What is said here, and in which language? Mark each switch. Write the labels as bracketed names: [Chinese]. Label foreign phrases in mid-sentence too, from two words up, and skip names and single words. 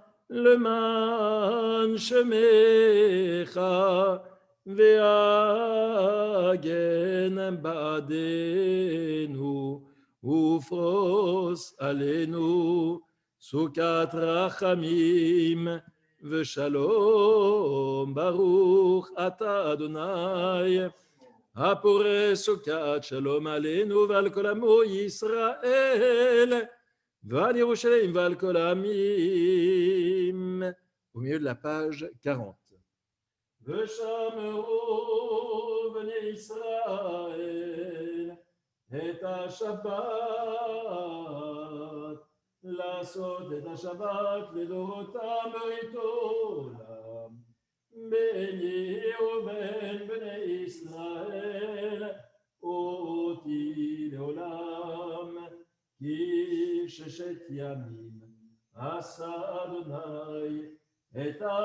[Hebrew] למען שמך, והגן בעדנו ופרוס עלינו סוכת רחמים ושלום. ברוך אתה אדוני הפורס סוכת שלום עלינו ועל כל עמו ישראל ועל ירושלים ועל כל העמים. [French] Au milieu de la page 40. [Hebrew] ושמרו בני ישראל את השבת לעשות את השבת לדורותם ברית עולם. ביני ובין בני ישראל אותי לעולם, כי 6 ימים עשה אדוני את